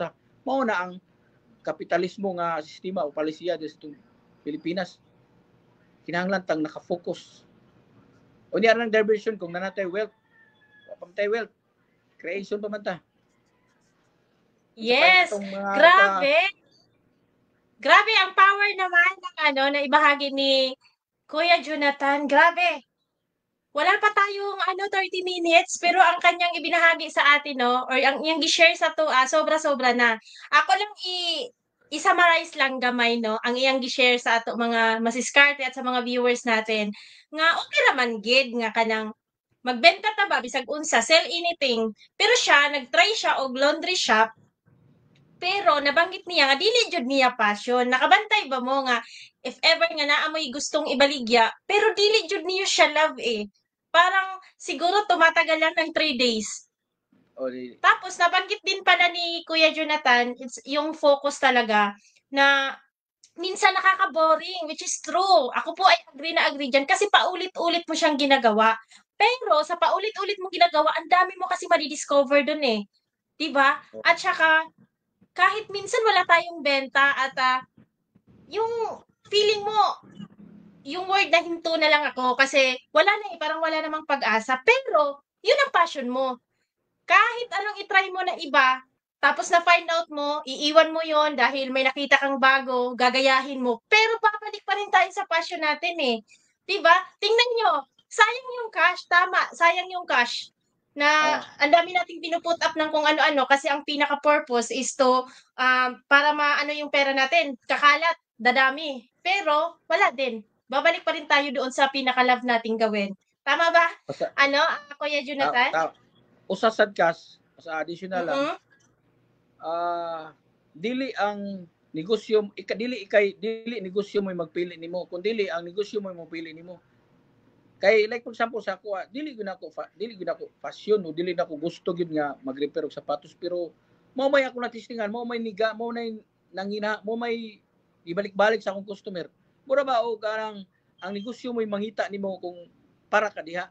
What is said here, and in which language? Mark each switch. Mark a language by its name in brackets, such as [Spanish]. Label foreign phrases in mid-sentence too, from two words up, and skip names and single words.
[Cebuano] Mao na ang kapitalismo nga sistema o palisiya sa Pilipinas. Kinahanglan tang naka-focus. O niya nang diversion kung nanatay wealth. Wa pa tay wealth. Creation pa man ta. [Filipino] Yes. Grabe. Grabe ang power naman ng na ibahagi ni Kuya Jonathan, grabe. Wala pa tayong 30 minutes pero ang kanyang ibinahagi sa atin no or [Cebuano] ang iyang gi-share sa to [Filipino] sobra-sobra na. Ako lang i-summarize lang gamay no ang iyang gi-share sa ato mga masiskarte at sa mga viewers natin nga okay raman gid nga kanang magbenta ta ba bisag unsa, [English] sell anything. [Cebuano] Pero siya nag-try siya og laundry shop pero nabanggit niya nga dili jud niya passion. Nakabantay ba mo nga [English] if ever [Cebuano] nga naa mo'y gustong ibaligya pero dili jud niyo siya love eh. [Filipino] Parang siguro tumatagal lang ng 3 days. O di, Tapos nabanggit din pala ni Kuya Jonathan, it's yung focus talaga na minsan nakaka-boring, [English] which is true. [Filipino] Ako po ay agree na agree diyan kasi paulit-ulit mo siyang ginagawa. Pero sa paulit-ulit mong ginagawa, ang dami mo kasi madi-discover dun eh, 'di ba? o, At saka kahit minsan wala tayong benta at yung feeling mo, yung word na hinto na lang ako kasi wala na eh, parang wala namang pag-asa. Pero yun ang passion mo. Kahit anong i-try mo na iba, tapos na-find out mo, iiwan mo yon dahil may nakita kang bago, gagayahin mo. Pero babalik pa rin tayo sa passion natin eh. 'Di ba? Tingnan nyo, sayang yung cash, tama, sayang yung cash. Na ah, ang dami nating pinuput up ng kung ano-ano kasi ang pinaka-purpose [English] is to [Filipino] para maano yung pera natin, kakalat, dadami. Pero wala din. Babalik pa rin tayo doon sa pinaka-love nating gawin. Tama ba? basta, Ano, Kuya Jonathan? [Cebuano] usa sad kas, sa additional lang, Mm. dili ang negosyo, dili ikay, dili negosyo mo magpili nimo, kun dili ang negosyo mo magpili nimo. Kay [English] like for example [Cebuano] sa ako, dili gyud ako fashion o dili na ako gusto gyud nga mag-repair og sapatos pero mao may ako natistingan, mao may niga, mao nay nangina, mao may ibalik-balik sa akong customer. Mura ba o karang ang negosyo mo mangita nimo kung para ka diha.